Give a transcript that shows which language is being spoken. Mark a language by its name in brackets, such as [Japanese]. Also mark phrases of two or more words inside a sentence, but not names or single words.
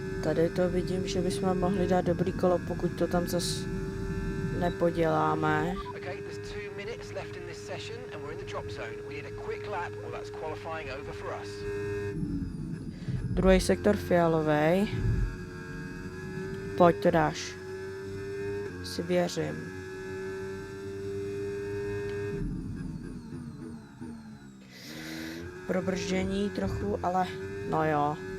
[Czech] tady to vidím, že bychom mohli dát dobrý kolo, pokud to tam zas nepoděláme. [English] Okay, there's 2 minutes left in this session and we're in the drop zone. We need a quick lap or that's qualifying over for us. [Czech] Druhý sektor fialovej. Pojď, to dáš. Si věřím. Probrždění trochu, ale no jo.